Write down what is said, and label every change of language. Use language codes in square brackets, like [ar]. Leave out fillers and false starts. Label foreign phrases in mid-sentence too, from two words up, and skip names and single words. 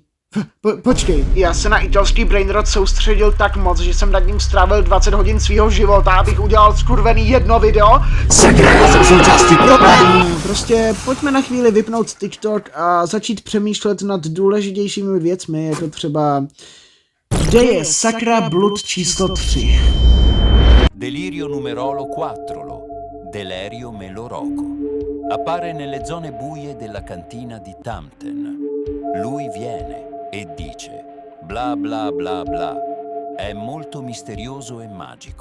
[cs] Počkej, já se na italský brainrot soustředil tak moc, že jsem nad ním strávil 20 hodin svýho života, abych udělal skurvený jedno video. Sakra, já jsem součástí problémů. Prostě pojďme na chvíli vypnout TikTok a začít přemýšlet nad důležitějšími věcmi, jako třeba... Kde je sakra blud číslo 3? [it] Delirio numerolo 4, Delerio Meloroco. Appare nelle zone buie della cantina di Tamten. Lui viene e dice bla bla bla bla. È molto misterioso e magico.